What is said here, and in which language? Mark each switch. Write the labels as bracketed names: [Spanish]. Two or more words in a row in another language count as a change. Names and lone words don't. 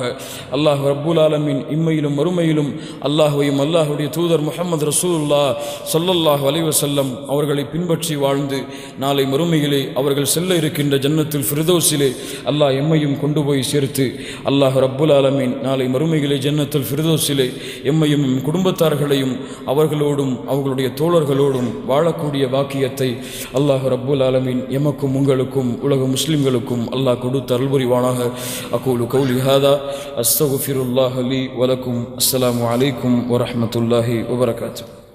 [Arabic] الله رب العالمين [Tamil] இம்மையிலும் மறுமையிலும் அல்லாஹ்வையும் அல்லாஹ்வுடைய தூதர் முஹம்மது [Arabic] رسول الله صلى الله عليه وسلم [Tamil] அவர்களை பின்பற்றி வாழ்ந்து நாளை மறுமையிலே அவர்கள் செல்ல இருக்கின்ற ஜன்னத்துல் ஃபிர்தௌஸிலே அல்லாஹ் எம்மையும் கொண்டு போய் சேர்த்து [Arabic] الله رب العالمين [Tamil] நாளை மறுமையிலே ஜன்னத்துல் ஃபிர்தௌஸிலே எம்மையும் குடும்பத்தார்களையும் அவர்களோடும் அவர்களுடைய தோழர்களோடும் வாழக்கூடிய பாக்கியத்தை [Arabic] الله رب العالمين [Tamil] எமக்கும் உங்களுக்கும் உலக முஸ்லிம்களுக்கும் அல்லாஹ் கொடுத்து அருள்புரிவானாக. [Arabic] أقول قولي هذا أستغفر الله لي ولكم. السلام عليكم ورحمة الله وبركاته.